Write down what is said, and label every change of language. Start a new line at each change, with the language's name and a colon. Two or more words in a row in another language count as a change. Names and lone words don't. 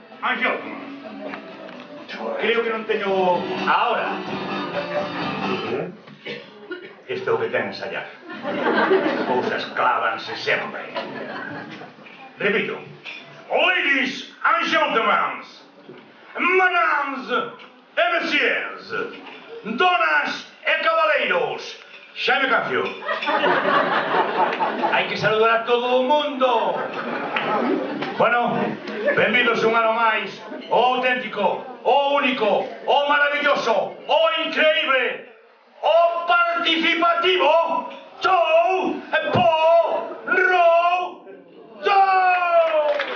Galician: Anxo, creo que non teño a hora. Isto é o que ten ensayar. As cousas clávanse sempre. Repito.
English: Ladies and gentlemen,
French: madames e messieurs,
Galician: donas e cabaleiros, Xaime Cancio. Hai que saludar a todo o mundo. Bueno, benvidos un ano máis ao auténtico, ao único, ao maravilloso, ao increíble, ao participativo show Porro Show!